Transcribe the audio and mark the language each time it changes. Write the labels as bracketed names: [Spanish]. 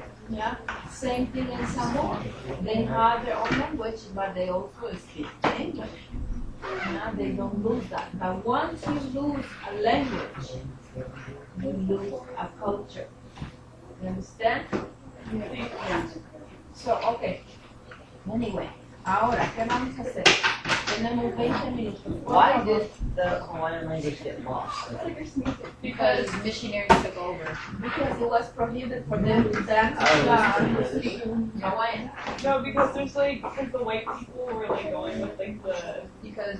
[English] Yeah, same thing in Samoa. They have their own language, but they also speak English. Yeah, they don't lose that. But once you lose a language, you lose a culture. You understand? Yeah. So, okay. [Spanish] Anyway, ahora, ¿qué vamos a hacer? Tenemos 20 minutos. [English] Why did the Hawaiian language get lost? Because missionaries took over. Because it was prohibited for them to dance to speak Hawaiian. No, because there's because the white people were going with the. Because it